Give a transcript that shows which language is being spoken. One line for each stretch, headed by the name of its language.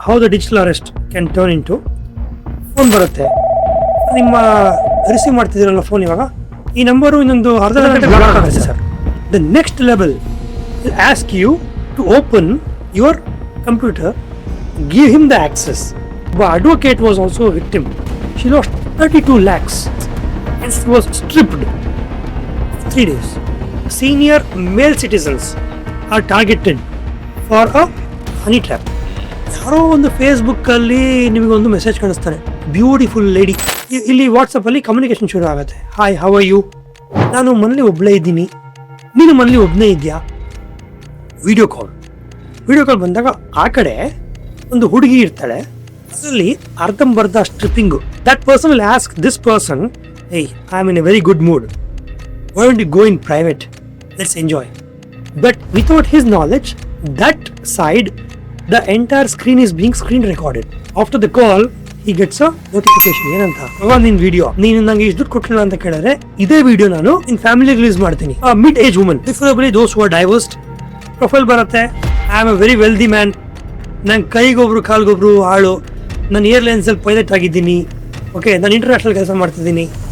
English: how the digital arrest can turn into
Kannada: phone ಬರುತ್ತೆ, ನಿಮ್ಮ receive ಮಾಡ್ತಿದ್ದೀರಲ್ಲ phone, ಇವಾಗ ಈ ನಂಬರು ಇನ್ನೊಂದು ಅರ್ಧ ಗಂಟೆ ಬ್ಲಾಕ್ ಆಗುತ್ತೆ sir.
English: The next level will ask you to open your computer, give him the access. ಒಬ್ಬ advocate was also victim. She lost 32 lakhs and she was stripped 3 days. Senior male citizens are targeted for a honey trap.
Kannada: ಯಾರೋ ಒಂದು ಫೇಸ್ಬುಕ್ಕಲ್ಲಿ ನಿಮಗೊಂದು message ಕಾಣಿಸ್ತಾರೆ, beautiful lady. ಇಲ್ಲಿ ವಾಟ್ಸಪ್ಪಲ್ಲಿ communication ಶುರು ಆಗುತ್ತೆ.
English: Hi, how are you?
Kannada: ನಾನು ಮನೇಲಿ ಒಬ್ಬಳೇ ಇದ್ದೀನಿ, ನೀನು ಮನೇಲಿ ಒಬ್ಬನೇ ಇದೆಯಾ? ವಿಡಿಯೋ ಕಾಲ್ ಬಂದಾಗ ಆ ಕಡೆ ಒಂದು ಹುಡುಗಿ ಇರ್ತಾಳೆ, ಅದರಲ್ಲಿ ಅರ್ಧಂಬರ್ಧ ಸ್ಟ್ರಿಪ್ಪಿಂಗು.
English: That person will ask this person, hey, I am in a very good mood, why don't you go in private, let's enjoy. But without his knowledge, that side the entire screen is being screen recorded. After the call he gets a notification.
Kannada: ಏನಂತ, ನಿನ್ video ನೀನು ನಂಗೆ ಇಷ್ಟು ದುಡ್ಡು ಕೊಟ್ಟಿಲ್ಲ ಅಂತ ಕೇಳಿದ್ರೆ ಇದೇ ವಿಡಿಯೋ ನಾನು ಇನ್ ಫ್ಯಾಮಿಲಿ ರಿಲೀಸ್ ಮಾಡ್ತೀನಿ.
English: Mid age woman, preferably those who are divorced.
Kannada: Profile ಬರುತ್ತೆ,
English: I am a very wealthy man,
Kannada: ನಂಗೆ ಕೈಗೊಬ್ರು ಕಾಲ್ಗೊಬ್ರು ಆಳು, ನಾನು ಏರ್ಲೈನ್ಸ್ ಅಲ್ಲಿ ಪೈಲಟ್ ಆಗಿದ್ದೀನಿ, ಓಕೆ, ನಾನು ಇಂಟರ್ನ್ಯಾಷನಲ್ ಕೆಲಸ ಮಾಡ್ತಿದ್ದೀನಿ.